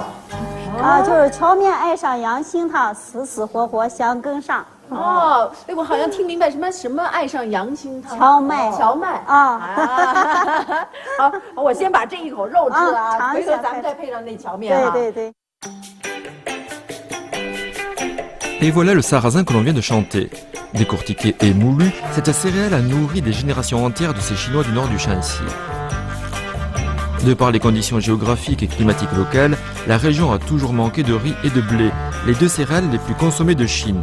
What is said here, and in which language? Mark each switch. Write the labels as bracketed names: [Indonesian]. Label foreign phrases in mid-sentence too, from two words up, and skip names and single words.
[Chinese] 就是荞面爱上杨杏桃，死死活活想跟上。哦，哎，我好像听明白什么爱上杨杏桃。荞麦好，我先把这一口肉吃了啊，回头咱们再配上那荞面哈。对对对。 [French] Et voilà le sarrasin que l'on vient de chanter. Décortiqué et moulu, cette céréale a nourri des générations entières de ces Chinois du nord du Shanxi. De par les conditions géographiques et climatiques locales, la région a toujours manqué de riz et de blé, les deux céréales les plus consommées de Chine.